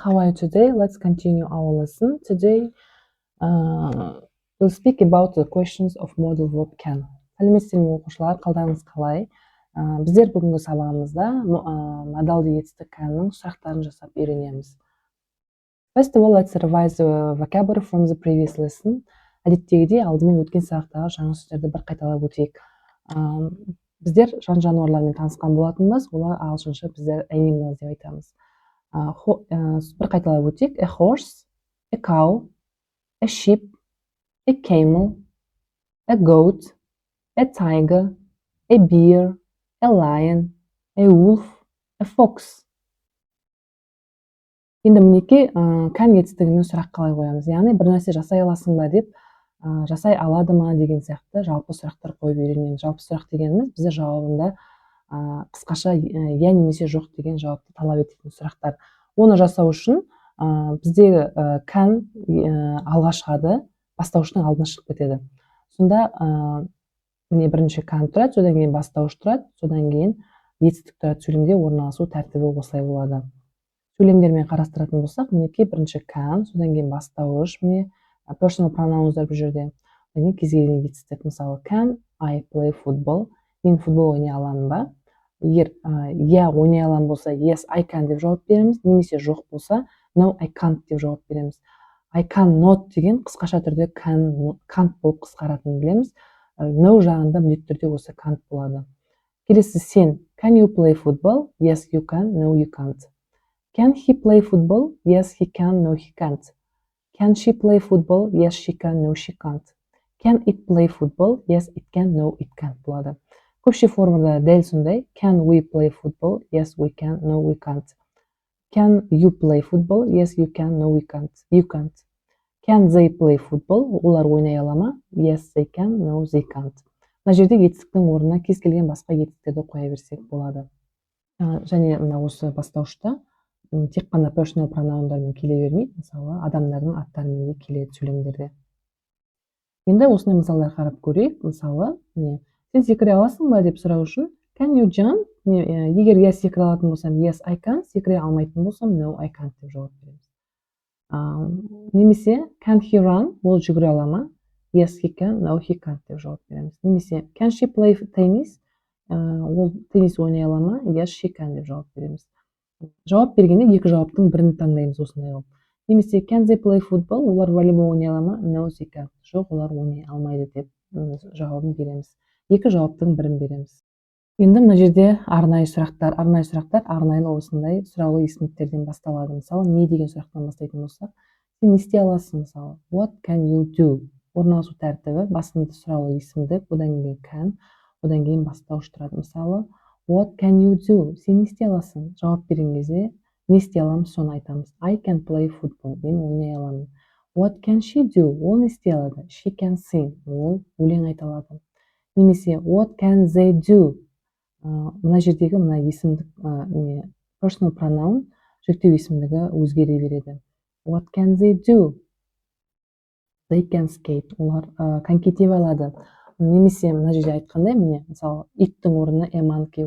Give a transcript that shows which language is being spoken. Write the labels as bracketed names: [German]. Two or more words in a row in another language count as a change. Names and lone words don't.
[English] today. Let's continue our lesson. Today we'll speak about the questions of modal verb can. [Kazakh] Сәлеметсіздер ме оқушылар, қалдарыңыз қалай? Біздер бүгінгі сабағымызда модалды етістік canның сұрақтарын жасап үйренеміз. [English] First of all, let's revise the vocabulary from the previous lesson. [Kazakh] Әдеттегідей алдымен өткен сабақтағы жаңа сөздерді бір қайталап өтейік. Біздер жан жануарлармен танысқан болатынбыз, олар ағылшынша біздер animals деп айтамыз. Bir қайталап өтейік. [English] A horse, a cow, a sheep, a camel, a goat, a tiger, a bear, a lion, a wolf, a fox. [Kazakh] Енді мінекей can етістігімен сұрақ қалай қоямыз. Яғни бір нәрсе жасай аласың ба деп, жасай алады ма деген сияқты жалпы сұрақтар қойып үйренеміз. Жалпы сұрақ дегеніміз бізде жауабында қысқаша я немесе жоқ деген жауапты талап ететін сұрақтар. Оны жасау үшін біздегі can алға шығады, бастауыштың алдына шығып кетеді. Сонда міне бірінші can тұрады, содан кейін бастауыш тұрады, содан кейін етістік тұрады. Сөйлемде орналасу тәртібі осылай болады. Сөйлемдермен қарастыратын болсақ, мінекей бірінші can, содан кейін бастауыш, міне [English] personal pronounсдар [Kazakh] бұл жерде. Содан кейін кез келген етістік, мысалы [English] can I play football? [Kazakh] Мен футбол ойнай аламын ба? Егер я ойнай аламын болса, [English] yes I can [Kazakh] деп жауап береміз, немесе жоқ болса, [English] no I can't [Kazakh] деп жауап береміз. [English] I cannot [Kazakh] деген қысқаша түрде can't болып қысқаратынын білеміз. No жағында міндетті түрде осы can't болады. Келесі сен, [English] can you play football? Yes you can, no you can't. Can he play football? Yes he can, no he can't. Can she play football? Yes she can, no she can't. Can it play football? Yes it can, no it can't [Kazakh] болады. Көпше формада дәл сондай. [English] Can we play football? Yes we can, no we can't. Can you play football? Yes you can, no we can't. You can't. Can they play football? [Kazakh] Олар ойнай ала ма? [English] Yes they can, no they can't. [Kazakh] Мына жерде етістіктің орнына кез келген басқа етістіктерді қоя берсек болады. Және мына осы бастаушта тек қана [English] personal pronounдармен [Kazakh] келе бермейді, мысалы адамдардың аттарымен де келеді сөйлемдерде. Енді осындай мысалдар қарап көрейік. Мысалы, сен секіре аласың ба деп сұрау үшін [English] can you jump? [Kazakh] Егер я секіре алатын болсам [English] yes I can, [Kazakh] секіре алмайтын болсам [English] no I can't [Kazakh] деп жауап береміз. [English] Немесе can he run? [Kazakh] Ол жүгіре ала ма? [English] Yes he can, no he can't [Kazakh] деп жауап береміз. [English] Немесе can she play tennis? [Kazakh] Ол теннис ойнай ала ма? [English] Yes she can [Kazakh] деп жауап береміз. Жауап бергенде екі жауаптың бірін таңдаймыз осындай қылып. [English] Немесе can they play football? [Kazakh] Олар волейбол ойнай ала ма? [English] No they can't. [Kazakh] Жоқ, олар ойнай алмайды деп жауабын береміз. Екі жауаптың бірін береміз. Енді мына жерде арнайы сұрақтар арнайы осындай сұраулы есімдіктерден басталады. Мысалы, не деген сұрақтан бастайтын болсақ, сен не істей аласың? Мысалы, [English] what can you do? [Kazakh] Орналасу тәртібі, басында сұраулы есімдік, одан кейін can, одан кейін бастауыш тұрады. Мысалы, [English] what can you do? [Kazakh] Сен не істей аласың? Жауап берген кезде не істей аламыз, соны айтамыз. [English] I can play football. [Kazakh] Мен ойнай аламын. [English] What can she do? [Kazakh] Ол не істей алады? [English] She can sing. [Kazakh] Ол өлең айта алады. [English] Немесе what can they do? [Kazakh] Мына жердегі мына есімдік [English] personal pronoun [Kazakh] жүктеу есімдігі өзгере береді. [English] What can they do? They can skate. [Kazakh] Олар коньки теуе алады. Немесе мына жерде айтқандай, міне мысалы иттің орнына [English] a monkey.